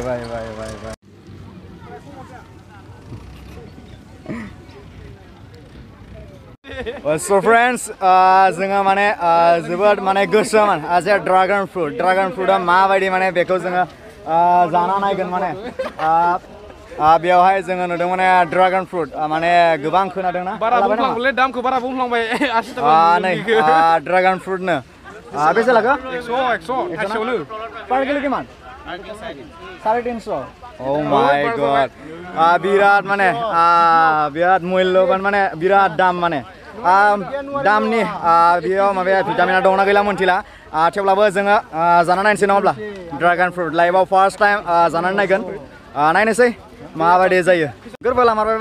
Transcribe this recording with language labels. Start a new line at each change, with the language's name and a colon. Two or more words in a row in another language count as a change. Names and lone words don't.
English: So friends,
Bodo: जोङो माने जोबोद माने गोसोमोन जे
English: dragon fruit
Bodo: माबायदि माने बेखौ जोङो जाना नायगोन माने बेयावहाय जोङो नुदों माने
English: dragon fruit
Bodo: माने गोबां खोनादोंना बारा बुंफ्लांबाय दामखौ बारा बुंफ्लांबाय 80 टाका नै ड्रागन फ्रुटनो बेसे लागो 100 थाइसेयावनो
English: per kilo
Bodo: किमान 350
English: oh my god
Bodo: बिराद माने बिराद मुल्यबान माने बिराद दाम माने दामनि बेयाव माबाया भिटामिना दंना गैला मोनथिला थेवब्लाबो जोङो जाना नायनोसै नङाब्ला
English: dragon fruit live first time
Bodo: जानानै नायगोन नायनोसै माबायदि जायो गोरबो लामारबायबा